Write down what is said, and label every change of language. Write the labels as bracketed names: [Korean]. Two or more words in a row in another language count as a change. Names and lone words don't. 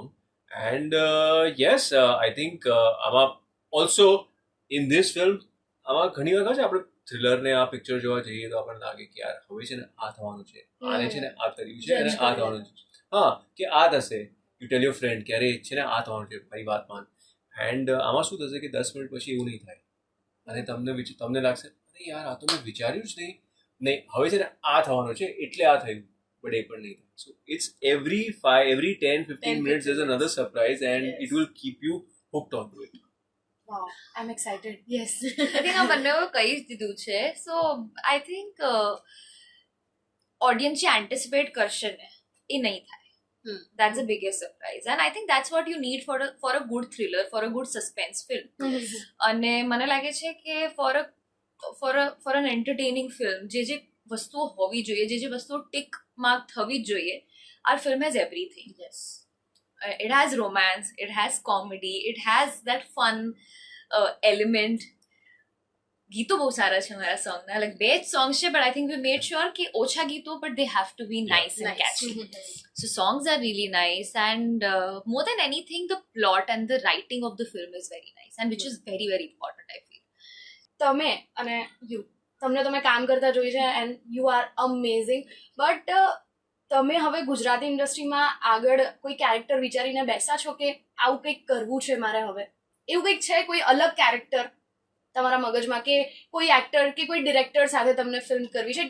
[English] and yes, I think [Gujarati] આમાં [English] also in this film [Gujarati] આમાં ઘણી વખત છે આપણે થ્રિલરને આ પિક્ચર જોવા જઈએ તો આપણને લાગે કે યાર હવે છે ને આ થવાનું છે, આને છે ને આ કર્યું છે અને આ થવાનું છે, હા કે આ થશે. [English] you tell your friend [Gujarati] કે અરે છે ને આ થવાનું છે, મારી વાત માન. એન્ડ આમાં શું થશે કે 10 મિનિટ પછી એવું નહીં થાય અને તમને લાગશે અરે યાર આ તો મેં વિચાર્યું જ નહીં, હવે છે ને આ થવાનું છે એટલે આ થયું, બટ એ પણ નહીં થાય. [English] so it's every 10-15 minutes there's another surprise and it will keep you hooked onto it. Wow, I'm excited. yes, I think [Gujarati] આ બંને કહી જ દીધું છે. [English] so I think audience [Gujarati] જે એન્ટિસિપેટ કરશે ને એ નહીં થાય. [English] That's the biggest surprise, and I think that's what you need for a good thriller, for a good suspense film. [Gujarati] અને મને લાગે છે કે [English] for an entertaining film [Gujarati] જે વસ્તુઓ હોવી જોઈએ, જે વસ્તુઓ [English] tick mark [Gujarati] થવી જ જોઈએ, [English] our film has everything. યસ. It has romance, it has comedy, it has that fun element. [Gujarati] ગીતો બહુ સારા છે મારા સોંગના, લાઈક 2 જ સોંગ્સ છે, [English] but I think we made sure [Gujarati] કે ઓછા ગીતો [English] but they have to be nice and catchy. So songs are really nice, and more than anything the plot and the writing of the film is very nice, and which is very very important I feel. [Gujarati] તમે અને તમે કામ કરતા જોઈ છે [English] and you are amazing, [Gujarati] બટ તમે હવે ગુજરાતી ઇન્ડસ્ટ્રીમાં આગળ કોઈ કેરેક્ટર વિચારીને બેસા છો કે આવું કંઈક કરવું છે મારે હવે? એવું કંઈક છે, કોઈ અલગ કેરેક્ટર તમારા મગજમાં કે કોઈ એક્ટર કે કોઈ ડિરેક્ટર સાથે તમને ફિલ્મ કરવી છે?